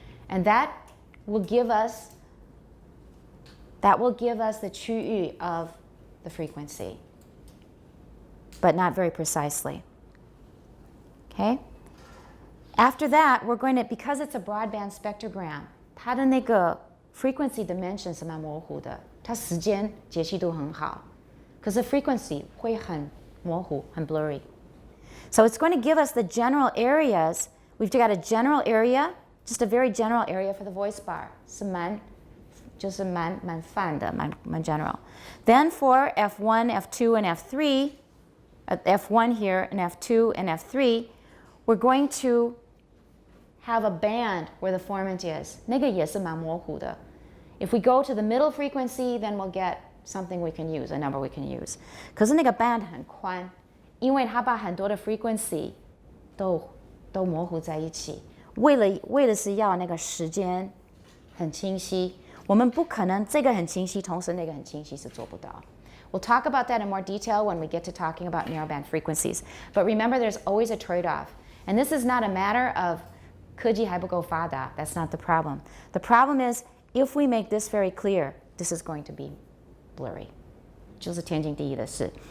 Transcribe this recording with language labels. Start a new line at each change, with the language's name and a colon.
English: And that will give us the 区域 of the frequency, but not very precisely. Okay? After that, we're going to, because it's a broadband spectrogram,
Chinese: 它的那个frequency dimension 是蛮模糊的. 它时间解析度很好，可是 frequency 会很模糊，很 blurry.
English: So it's going to give us the general areas. We've got a general area, just a very general area for the voice bar.
Chinese: 是就是蛮泛的，蛮 general.
English: Then for F1, F2, and F3, F1 here and F2 and F3, we're going to have a band where the formant is.
Chinese: 那个也是蛮模糊的.
English: If we go to the middle frequency, then we'll get something we can use, a number we can use.
Chinese: 可是那个 band 很宽，因为它把很多的 frequency 都模糊在一起，为了是要那个时间很清晰，我们不可能这个很清晰，同时那个很清晰是做不到。
English: We'll talk about that in more detail when we get to talking about narrowband frequencies. But remember, there's always a trade-off. And this is not a matter of
Chinese: 科技还不够发达.
English: That's not the problem. The problem is, if we make this very clear, this is going to be blurry.
Chinese: 就是天经地义的事.